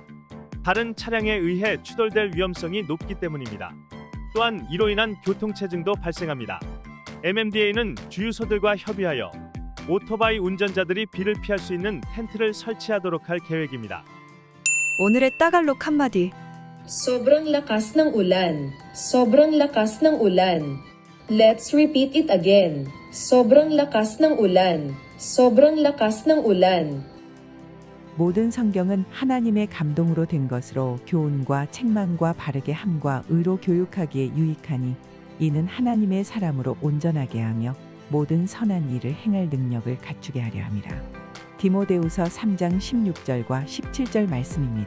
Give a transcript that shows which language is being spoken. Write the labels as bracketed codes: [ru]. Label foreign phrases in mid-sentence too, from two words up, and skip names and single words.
[ko] 다른 차량에 의해 추돌될 위험성이 높기 때문입니다. 또한 이로 인한 교통체증도 발생합니다. MMDA는 주유소들과 협의하여 오토바이 운전자들이 비를 피할 수 있는 텐트를 설치하도록 할 계획입니다. 오늘의 따갈록 한마디. [tl] Sobrang lakas ng ulan. Sobrang lakas ng ulan. [en] Let's repeat it again. [tl] Sobrang lakas ng ulan. Sobrang lakas ng ulan. [ko] 모든 성경은 하나님의 감동으로 된 것으로 교훈과 책망과 바르게 함과 의로 교육하기에 유익하니 이는 하나님의 사람으로 온전하게 하며 모든 선한 일을 행할 능력을 갖추게 하려 함이라. 디모데후서 3장 16절과 17절 말씀입니다.